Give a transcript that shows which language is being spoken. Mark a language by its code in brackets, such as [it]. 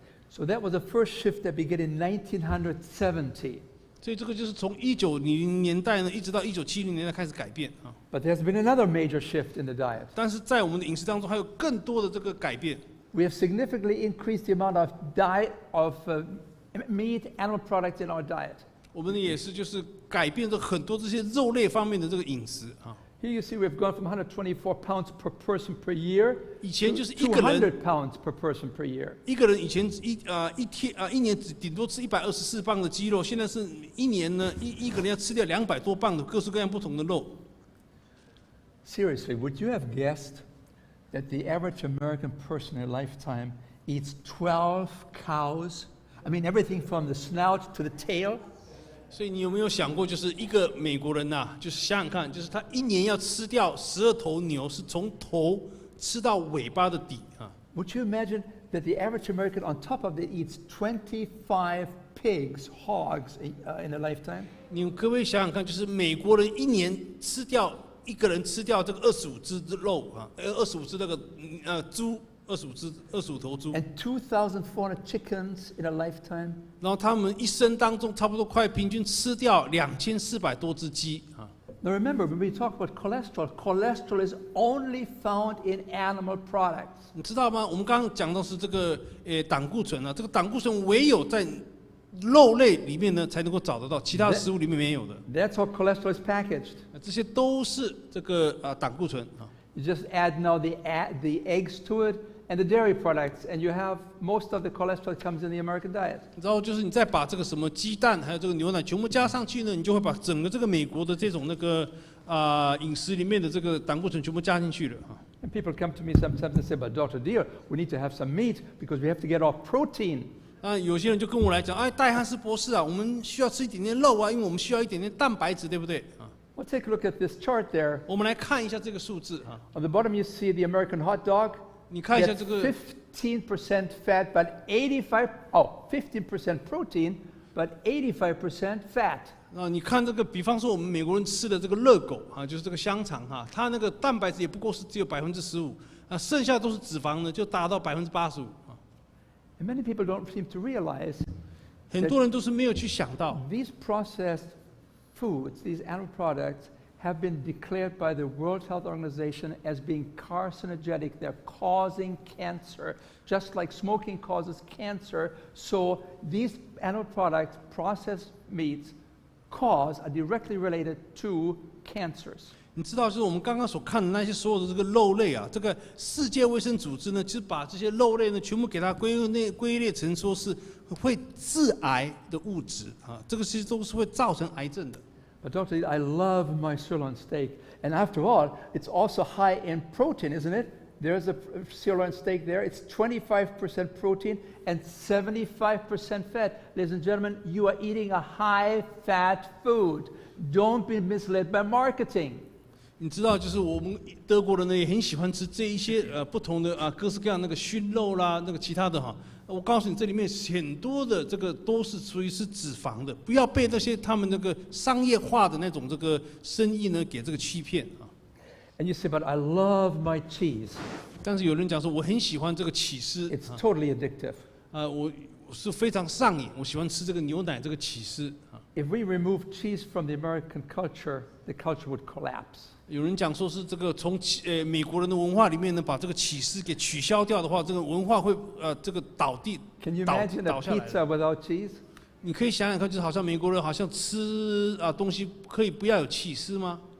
[en] So that was the first shift that began in 1970. [zh] 所以这个就是从1900年代呢，一直到1970年代开始改变啊。 [en] But there's been another major shift in the diet. [zh] 但是在我们的饮食当中，还有更多的这个改变。 [en] We have significantly increased the amount of meat, animal products in our diet. [zh] 我们也是就是改变了很多这些肉类方面的这个饮食啊。 [en] Here you see we've gone from 124 pounds per person per year [zh] 以前就是 [en] to [zh] 一个人 [en] 200 pounds per person per year. [zh] 一个人以前一年顶多吃124磅的鸡肉，现在是一年呢一个人要吃掉200多磅的各式各样不同的肉。 [en] Seriously, would you have guessed that the average American person in a lifetime eats 12 cows? I mean, everything from the snout to the tail. [zh] 所以你有没有想过，就是一个美国人呐、就是想想看，就是他一年要吃掉12头牛，是从头吃到尾巴的底啊。 [en] Would you imagine that the average American on top of it eats 25 pigs, hogs in a lifetime? [zh] 你可不可以想想看，就是美国人一年一个人吃掉这个25只肉啊，25只那个猪，25头猪。 [en] And 2,400 chickens in a lifetime. [zh] 然后他们一生当中差不多快平均吃掉2400多只鸡啊。 [en] Now remember, when we talk about cholesterol, cholesterol is only found in animal products. [zh] 你知道吗？我们刚刚讲到是这个胆固醇啊，这个胆固醇唯有在肉类里面呢才能够找得到，其他的食物里面没有的。 [en] That's how cholesterol is packaged. [zh] 这些都是这个胆固醇啊。 [en] You just add now the eggs to it and the dairy products, and you have most of the cholesterol comes in the American diet. [zh] 然后就是你再把这个什么鸡蛋还有这个牛奶全部加上去呢，你就会把整个这个美国的这种那个饮食里面的这个胆固醇全部加进去了啊。 [en] And people come to me sometimes and say, "But Dr. Deer, we need to have some meat because we have to get our protein." [zh] 有些人就跟我来讲，哎，戴汉斯博士啊，我们需要吃一点点肉啊，因为我们需要一点点蛋白质，对不对啊？ [en] Well, take a look at this chart there. [zh] 我们来看一下这个数字啊。 [en] On the bottom, you see the American hot dog. [zh] 你看一下 [en] That's [zh] 这个 [en] 15% fat, but 15% protein, but 85% fat. [zh] 你看这个，比方说我们美国人吃的这个热狗啊，就是这个香肠哈，它那个蛋白质也不过是只有15%，剩下都是脂肪呢，就达到85%啊。 [en] And many people don't seem to realize [zh] 很多人都是没有去想到， [en] these processed foods, these animal products, have been declared by the World Health Organization as being carcinogenic. They're causing cancer, just like smoking causes cancer. So these animal products, processed meats, are directly related to cancers. [zh] 你知道，就是我们刚刚所看的那些所有的这个肉类啊，这个世界卫生组织呢，就是把这些肉类呢，全部给它归类成说是会致癌的物质啊，这个其实都是会造成癌症的。 [en] But Dr. I love my sirloin steak. And after all, it's also high in protein, isn't it? There's a sirloin steak there. It's 25% protein and 75% fat. Ladies and gentlemen, you are eating a high-fat food. Don't be misled by marketing. [zh] 你知道，就是我们德国人呢也很喜欢吃这一些不同的各式各样那个熏肉啦，那个其他的哈。我告诉你，这里面很多的这个都是属于是脂肪的，不要被那些他们那个商业化的那种这个生意呢给这个欺骗啊。 [en] And you say, but I love my cheese. [zh] 但是有人讲说，我很喜欢这个起司。 [en] It's totally addictive. [zh] 我是非常上瘾，我喜欢吃这个牛奶这个起司啊。 [en] If we remove cheese from the American culture, the culture would collapse. [zh] 有人讲说是这个从美国人的文化里面呢，把这个起司给取消掉的话，这个文化會这个倒 [en] Can you imagine a [zh] 下来。 [en] pizza without cheese? [zh] 你可以想想看，就是好像美国人好像吃东西可以不要有起司吗？